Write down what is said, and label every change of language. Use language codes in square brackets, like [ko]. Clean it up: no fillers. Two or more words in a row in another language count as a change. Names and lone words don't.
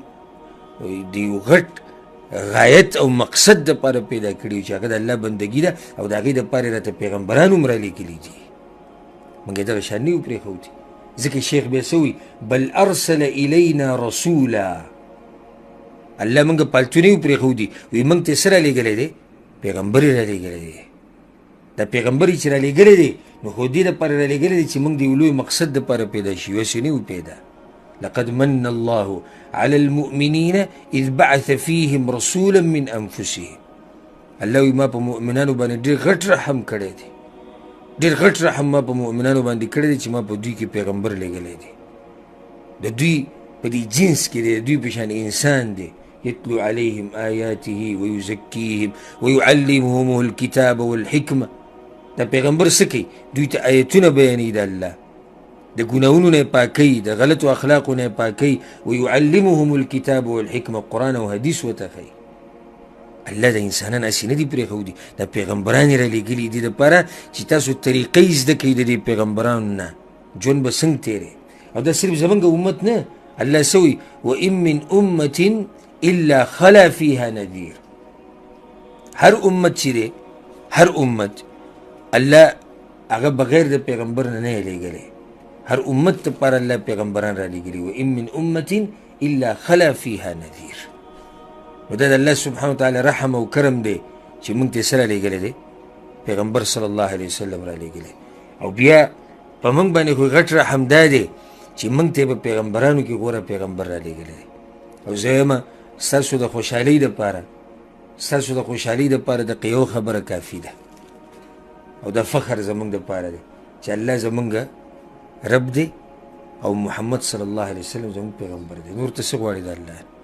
[ps] د یو غټ غایت او مقصد دپاره پیدا کړي چې هغه د الله بندګي ده او د هغې دپاره یې راته پیغمبران هم رالیږلي دي موږ یې دغه شان نه یو پرېښودي ځکه شیخ بیا څه وایي [ar] بل ارسل الینا رسولا [ps] الله موږ پالتو نه یو پرېښودي وایي موږ ته څه رالیږلی دی پیغمبر یې رالیږلی دی دا پیغمبر چې رالیږلی دی نو خو دې دپاره رالیږلی دی چې موږ د یو لوی مقصد دپاره پیدا شي هسې نه یو پیدا [ar] لقد من الله على المؤمنين اذ بعث فيهم رسولا من [ps] انفسهم الله وایي ما په مؤمنانو باندې ډېر غټ رحم کړی دی ډېر غټ رحم ما په مؤمنانو باندې کړی دی چې ما په دوی کې پیغمبر لیږلی دی د دوی په دې جنس کې دی د دوی په شان انسان دی [ar] يتلو عليهم آياته ويزكيهم ويعلمهم الكتاب والحكمة [ps] دا پیغمبر څه کوي دوی ته آیتونه بیانوي د الله د ګناهونو نه یې پاکوي د غلطو اخلاقو نه یې پاکوي [ar] ويعلمهم الكتاب والحکمه [ps] قرآن او حدیث ورته ښایي الله د انسانان هسې نه دي پرېښودي دا پیغمبران یې رالیږلي دي دپاره چې تاسو طریقې زده کوئ د دې پیغمبرانو نه ژوند به څنګه تېری او دا صرف زمونږ امت نه الله څه وایي [ar] وان من امة الا خلا فيها نذير [ps] هر امت چې دی هر امت الله هغه بغیر د پیغمبر نه نه لیږلی هر امت دپاره الله پیغمبران را لیږلي [ar] وان من امة الا خلا فيها نذير [ps] نو دا د الله [ar] سبحانه وتعالی [ps] رحم او کرم دی چې موږ ته څه را لیږلی دی پیغمبر [ar] صلی الله علیه وسلم [ps] را لیږلی او بیا په موږ باندې خو غټ رحم دا دی چې موږ ته په پیغمبرانو کې غوره پیغمبر را لیږلی دی او زه یم ستاسو د خوشحالۍ دپاره ستاسو د خوشحالۍ دپاره د یو خبره کافي ده او د فخر زمونږ دپاره دی چې الله زمونږ رب دی او محمد [ar] صلی الله علیه وسلم [ps] زمونږ پیغمبر دی نور ته څه غواړي د الله